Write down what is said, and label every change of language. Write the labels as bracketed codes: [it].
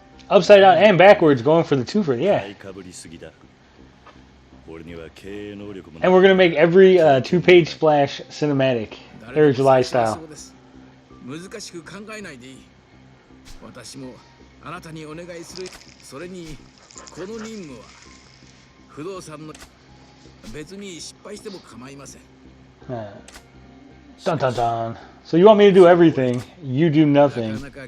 [en] Upside down and backwards, going for the 2 for yeah. And we're gonna make every 2-page splash cinematic, Eric July style. [ja] 難しく考えないでいい。私もあなたにお願いする。それにこの任務は不動産の別に失敗しても構いません。 [en] Dun dun dun. So you want me to do everything? You do nothing.